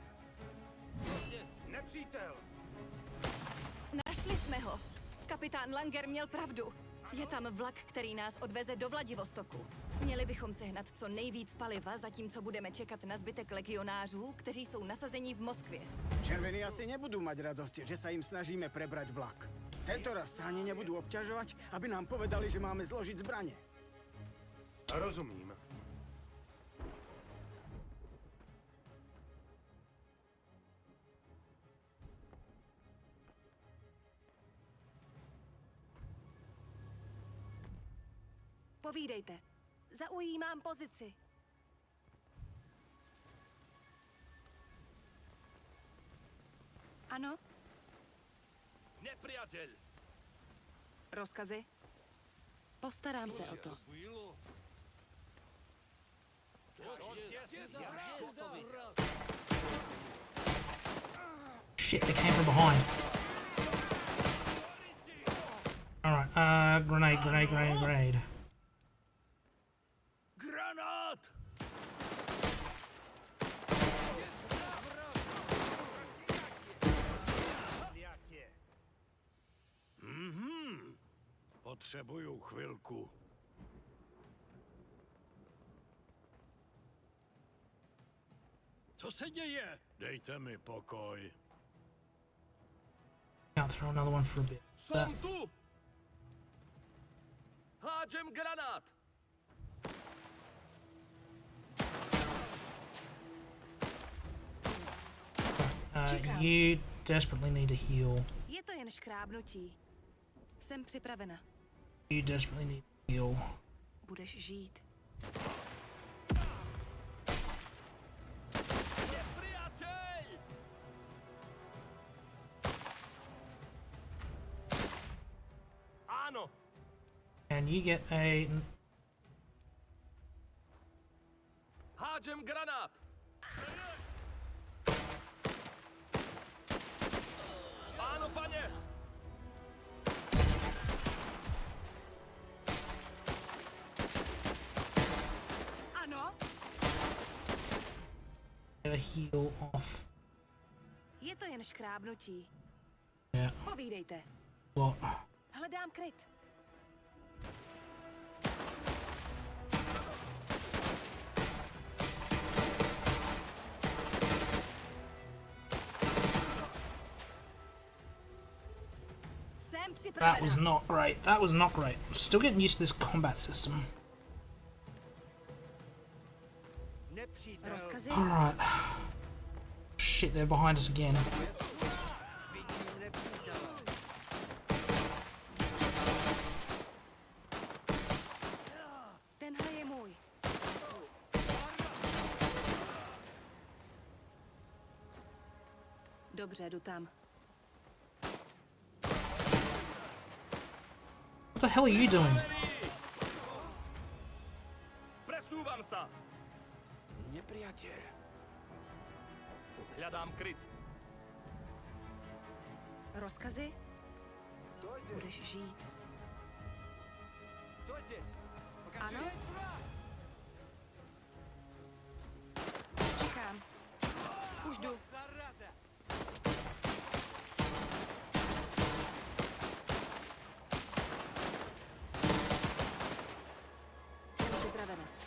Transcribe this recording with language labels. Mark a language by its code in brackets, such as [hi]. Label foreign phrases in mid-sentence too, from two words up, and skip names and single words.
[cs] Nepřítel! Našli jsme ho. Kapitán Langer měl pravdu. Je tam vlak, který nás odveze do Vladivostoku. Měli bychom sehnat co nejvíc paliva, zatímco budeme čekat na zbytek legionářů, kteří jsou nasazení v Moskvě. [sk] Červení asi nebudú mať radosť, že sa im snažíme prebrať vlak. Tento raz sa ani nebudú obťažovať, aby nám povedali, že máme zložiť zbrane. [cs] Rozumím. Povídejte. Zaujímám pozici. Ano? [sk] Nepriateľ! [cs] Rozkazy? Postarám se o to. [en] Shit, they came from behind. Alright, grenade. [cs] Granát! Potřebuju chvilku. Co se děje? Dejte mi pokoj. [en] I'll throw another one for a bit. [sk] Som tu! Hádžem granát! [en] You desperately need to heal. [cs] Je to jen škrábnutí. Jsem připravena. [en] You desperately need to heal. [cs] Budeš žít. [sk] Nepriateľ! Áno, [en] And you get a... [sk] hádžem granát! Áno, pane! [cs] Ano? [en] a heal off. [cs] Je to jen škrábnutí. [en] Yeah. [cs] Povídejte. [en] What? [cs] Hledám kryt. Jsem připravena. [en] That was not great. That was not great. I'm still getting used to this combat system. [cs] Rozkazy? [en] Alright. Shit, they're behind us again. [cs] Tenhle je můj. Dobře, jdu tam. What the hell are you doing? [sk] Presúvam sa! Nepriateľ. Hľadám kryt. [cs] Rozkazy? Budeš žít. Ano? Čekám. Už jdu. Jsem připravena.